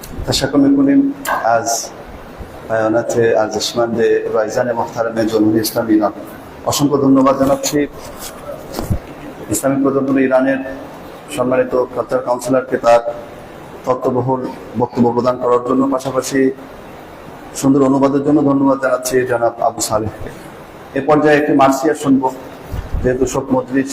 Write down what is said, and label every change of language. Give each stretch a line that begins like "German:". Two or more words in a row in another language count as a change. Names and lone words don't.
Persian: تشكر میکنیم از بیانات ارزشمند رایزن محترم جمهوری اسلامی ایران.
Bangla: অসংখ্য ধন্যবাদ জানাচ্ছি ইসলামিক প্রজাতন্ত্র ইরানের সম্মানিত কালচার কাউন্সিলরকে তার তত্ত্ববহুল বক্তব্য প্রদান করার জন্য, পাশাপাশি সুন্দর অনুবাদের জন্য ধন্যবাদ জানাচ্ছি জনাব আবু সালেহকে। এ পর্যায়ে একটি মার্সিয়া শুনব, যেহেতু শোক মজলিস।